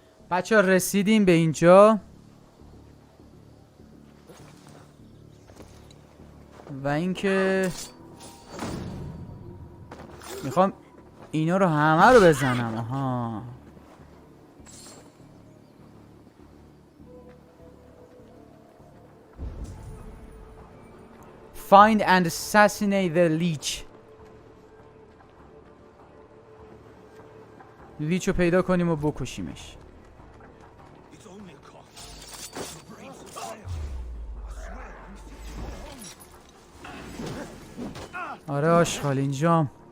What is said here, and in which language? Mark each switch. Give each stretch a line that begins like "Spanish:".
Persian: بچه ها رسیدیم به اینجا و اینکه میخوام اینا رو همه رو بزنم.
English: آها find and assassinate the leech.
Persian: لیچ رو پیدا کنیم و بکشیمش. آره آشغال اینجام.